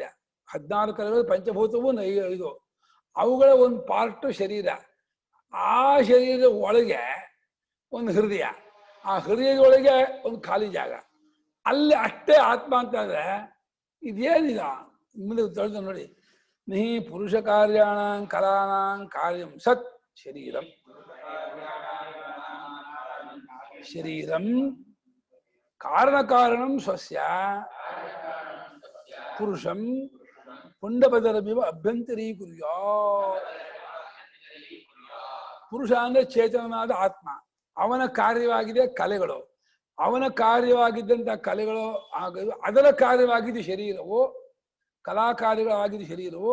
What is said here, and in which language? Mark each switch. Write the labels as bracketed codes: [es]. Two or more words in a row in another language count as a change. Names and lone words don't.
[kn] 14 ಕಲೆಗಳು ಪಂಚಭೂತವೂ 5, ಅವುಗಳ ಒಂದು ಪಾರ್ಟ್ ಶರೀರ. ಆ ಶರೀರದ ಒಳಗೆ ಒಂದು ಹೃದಯ, ಆ ಹೃದಯದೊಳಗೆ ಒಂದು ಖಾಲಿ ಜಾಗ, ಅಲ್ಲಿ ಅಷ್ಟೇ ಆತ್ಮ ಅಂತಂದ್ರೆ ಇದೇನಿದ? ಮುಂದೆ ತೊಳೆದು ನೋಡಿ. [sa] ನಿ ಪುರುಷ ಕಾರ್ಯಾಣಾಂ ಕಲಾನಾಂ ಕಾರ್ಯಂ ಸತ್ ಶರೀರಂ. ಶರೀರಂ ಕಾರಣಂ ಸ್ವಸ್ಯ ಪುರುಷಂ ಪುಂಡಪದರಮಿವ ಅಭ್ಯಂತರೀಕುರ್ಯಾತ್. [kn] ಪುರುಷ ಅಂದ್ರೆ ಚೇತನನಾದ ಆತ್ಮ, ಅವನ ಕಾರ್ಯವಾಗಿದೆ ಕಲೆಗಳು, ಅವನ ಕಾರ್ಯವಾಗಿದ್ದಂತಹ ಕಲೆಗಳು ಆಗೋದು, ಅದರ ಕಾರ್ಯವಾಗಿದ್ದು ಶರೀರವು, ಕಲಾಕಾರ್ಯಗಳಾಗಿದ್ದು ಶರೀರವು.